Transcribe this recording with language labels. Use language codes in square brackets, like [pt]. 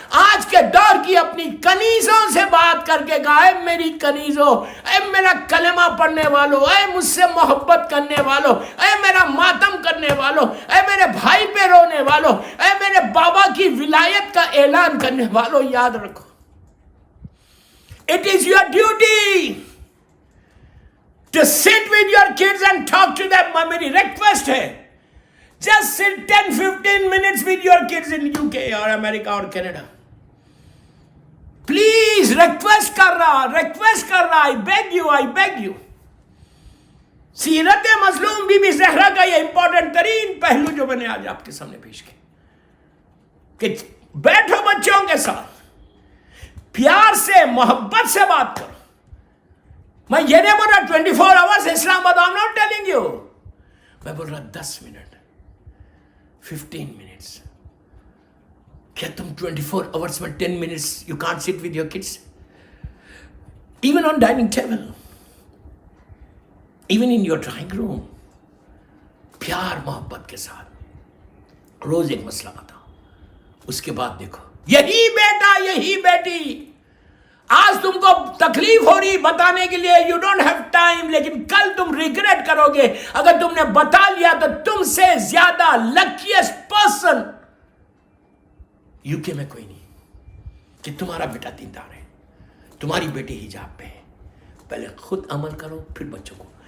[ur] آج کے دور کی اپنی کنیزوں سے بات کر کے کہا، اے میری کنیزوں، اے میرا کلمہ پڑھنے والوں، اے مجھ سے محبت کرنے والوں، اے میرا ماتم کرنے والوں، اے میرے بھائی پہ رونے والوں، اے میرے بابا کی ولایت کا اعلان کرنے والوں، یاد رکھو، [en] it is your duty to sit with your kids and talk to them. [ur] میری ریکویسٹ ہے، [en] just sit 10-15 minutes with your kids in UK [ur] اور امریکہ اور کینیڈا. پلیز، ریکویسٹ کر رہا، [en] I beg you. [ur] سیرت مظلوم بی بی زہرا کا یہ امپورٹنٹ ترین پہلو جو میں نے آج آپ کے سامنے پیش کیا کہ بیٹھو بچوں کے ساتھ، پیار سے، محبت سے بات کرو. میں یہ نہیں بول رہا 24 hours اسلام آباد، [en] I'm not telling you. [ur] میں بول رہا 10 منٹ، 15 minutes. کیا تم [en] 24 hours میں 10 minutes you can't sit with your kids? Even on dining table, even in your drawing room. [ur] پیار محبت کے ساتھ روز ایک مسئلہ بتاؤ. اس کے بعد دیکھو، یہی بیٹا، یہی بیٹی آج تم کو تکلیف ہو رہی بتانے کے لیے، [en] you don't have time, [ur] لیکن کل تم ریگریٹ کرو گے. اگر تم نے بتا لیا تو تم سے زیادہ لکیسٹ پرسن UK میں کوئی نہیں کہ تمہارا بیٹا دیندار ہے، تمہاری بیٹی حجاب پہ ہے. پہلے خود عمل کرو، پھر بچوں کو.